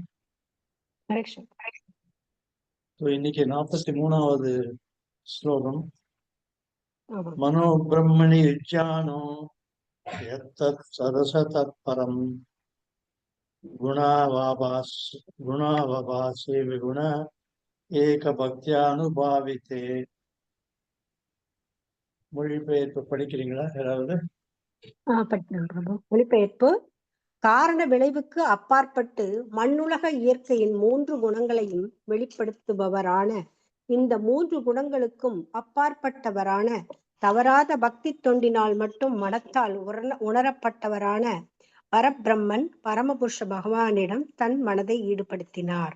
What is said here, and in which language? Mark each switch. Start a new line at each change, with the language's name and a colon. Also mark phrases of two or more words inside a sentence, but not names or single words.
Hindi: तो इनके
Sanskrit: 43வது श्लोकम मनो ब्रह्मणि युज्यानो यत्तत् सरस तत्परम गुणावाभासे विगुण एक भक्त्यानुभाविते।
Tamil: மொழிபெயர்ப்பு படிக்கிறீங்களா யாராவது? மொழிபெயர்ப்பு. காரண விளைவுக்கு அப்பாற்பட்டு மண்ணுலக இயற்கையின் 3 குணங்களையும் வெளிப்படுத்துபவரான இந்த 3 குணங்களுக்கும் அப்பாற்பட்டவரான தவறாத பக்தி தொண்டினால் மட்டும் மனத்தால் உணரப்பட்டவரான பரபிரம்மன் பரமபுருஷ பகவானிடம் தன் மனதை ஈடுபடுத்தினார்.